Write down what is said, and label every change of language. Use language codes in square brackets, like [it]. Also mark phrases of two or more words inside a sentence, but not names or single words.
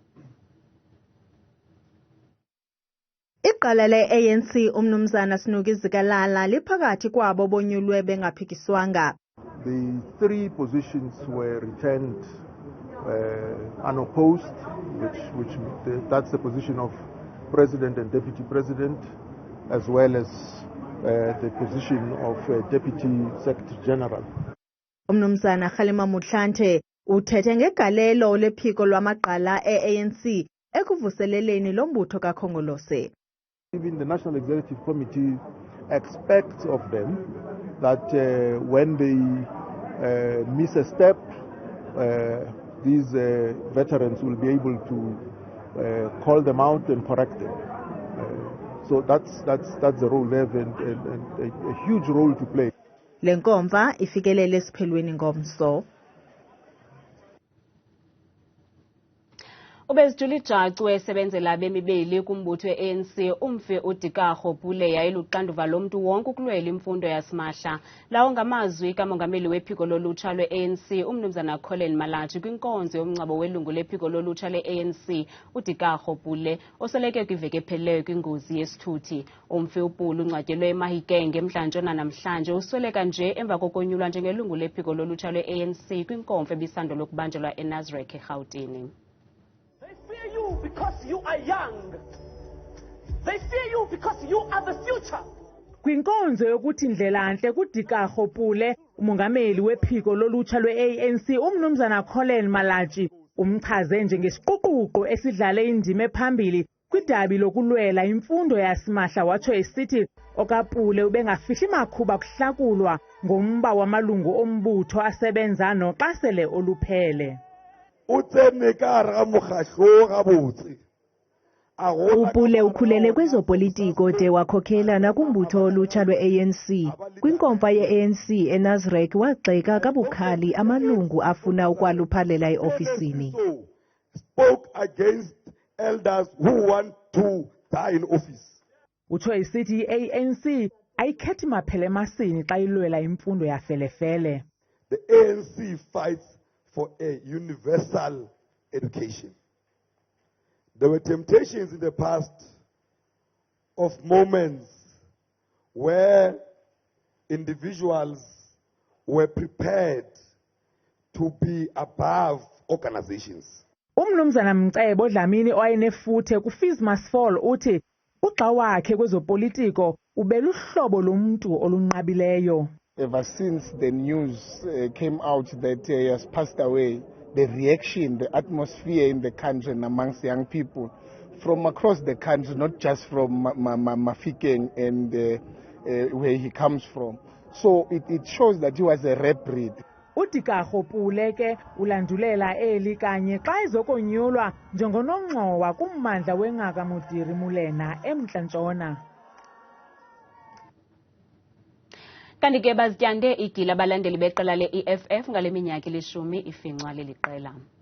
[xh] Iqala le-ANC umnumzana Snuki Zikalala liphakathi kwabo bonyulwe bengaphikiswanga. [en] The three positions were returned unopposed, that's the position of President and Deputy President, as well as the position of Deputy Secretary General. [xh] Umnumzana Khalima Mutlanthe uthethe ngegalelo lephiko lwamaqala e-ANC ekuvuseleleni lombutho kaKhongolose. [en] Even the National Executive Committee expect of them that when they miss a step, these veterans will be able to call them out and correct them. So that's the role they have and a huge role to play. [xh] Lenkomfa ifikelele esiphelweni ngomso. Ubezijul'ijacu esebenzela abemi beli kumbutho we-ANC umfi uDikago Pule yayiluxanduva lomntu wonke ukulwela imfundo yasimahla. Lawo ngamazwi kamongameli wephiko lolutsha lwe-ANC umnumzana Colin Malachi kwinkonzo yomngcwabo welungu lephiko lolutsha le-ANC uDikago Pule osweleke kwiveki ephelileyo kwingozi yesithuthi. Umfi uPule ungcwatyelwe eMahikeng ngemntla namhlanje usweleka nje emva kokonyulwa njengelungu lephiko lolutsha lwe-ANC kwinkomfa ebisandul ukubanjelwa eNazareth eRhawutini. [en] They fear you because you are young. They fear you because you are the future. [xh] Kwinkonzo yokuthi ndlelanhle kuDikago Pule, umongameli wephiko lolutsha lwe-ANC umnumzana Colin Malachi umchaze njengesiquququ esidlale indima ephambili kwidabi lokulwela imfundo yasimahla watsho esithi okaPule ubengafihli makhuba kuhlakulwa ngomba wamalungu ombutho asebenza noxa sele oluphele. uPule ukhulele kwezopolitiko de wakhokhela nakumbutho olutsha lwe-ANC. Kwinkomfa ye-ANC eNazareth wagxeka kabukhali amalungu afuna ukwaluphalela eofisini. [en] Spoke against elders who want to die in office. [xh] Utsho esithi i-ANC ayikhethi maphele emasini xa ilwela imfundo yafelefele. [en] The ANC fights for a universal education. There were temptations in the past of moments where individuals were prepared to be above organizations. [xh] Umnumzana Mcebo Dlamini owayenefuthe kuFeesMustFall uthi uxa wakhe kwezopolitiko ubeluhlobo lomuntu olunqabileyo. [en] Ever since the news came out that he has passed away, the reaction, the atmosphere in the country and amongst young people from across the country, not just from Mafikeng and where he comes from. So it shows that he was a rare breed. [xh] uDikago Pule ke ulandulela eli kanye xa ezokonyulwa njengonongxowa kummandla weNgaka Mudiri Mulena eMntla-Ntshona. Kanti ke bazityande igila abalandeli beqela le-EFF ngale minyaka ilishumi ifinxwa leli qela.